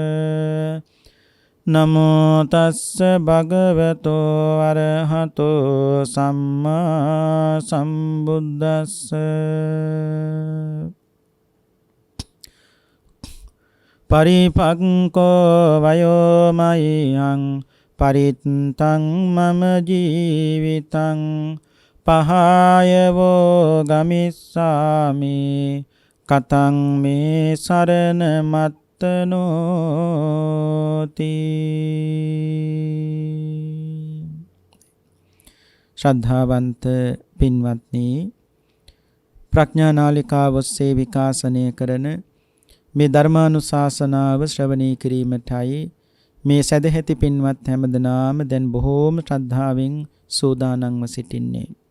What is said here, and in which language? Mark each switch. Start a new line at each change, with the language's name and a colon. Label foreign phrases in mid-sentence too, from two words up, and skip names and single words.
Pali: නමෝ තස්ස භගවතෝ අරහතෝ සම්මා සම්බුද්දස්ස පරිපක්ඛෝ වයෝමයං පරිත්තං මම ජීවිතං පහයවෝ ගමිස්සාමි කතං මේ සරණ මත්තනෝති.
Sinhala: ශ්‍රද්ධාවන්ත පින්වත්නි, ප්‍රඥා නාලිකාව ඔස්සේ විකාශනය කරන මේ ධර්මානුශාසනාව ශ්‍රවණය කිරීමටයි මේ සදැහැති පින්වත් හැමදෙනාම දැන් බොහෝම ශ්‍රද්ධාවෙන් සූදානම්ව සිටින්නේ.